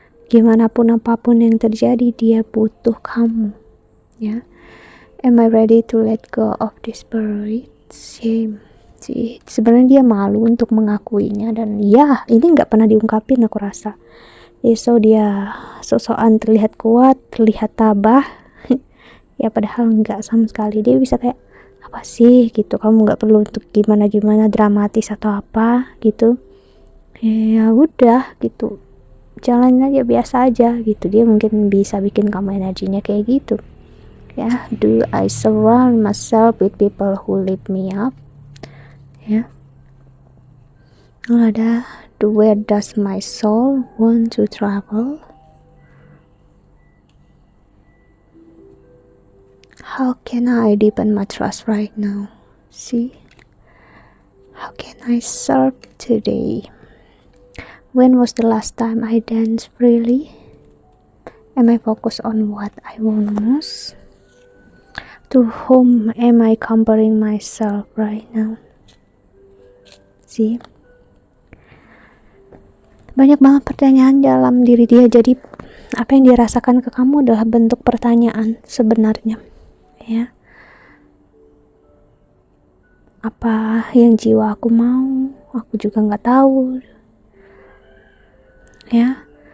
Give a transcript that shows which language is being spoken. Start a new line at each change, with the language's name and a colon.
Indonesian: Gimana pun apapun yang terjadi, dia butuh kamu ya.
English: Am I ready to let go of this buried shame?
Indonesian: Sih, sebenarnya dia malu untuk mengakuinya, dan ya ini nggak pernah diungkapin aku rasa. So dia sosokan terlihat kuat, terlihat tabah ya padahal nggak sama sekali. Dia bisa kayak, apa sih gitu, kamu nggak perlu untuk gimana dramatis atau apa gitu ya, udah gitu, jalan aja biasa aja gitu. Dia mungkin bisa bikin kamu energinya kayak gitu ya.
English: Do I surround myself with people who lift me up ya.
Indonesian: Ada
English: where does my soul want to travel? How can I deepen my trust right now? See, how can I serve today? When was the last time I danced freely? Am I focused on what I want most? To whom am I comparing myself right now?
Indonesian: See, banyak banget pertanyaan dalam diri dia. Jadi apa yang dia rasakan ke kamu adalah bentuk pertanyaan sebenarnya ya. Apa yang jiwa aku mau, aku juga nggak tahu ya.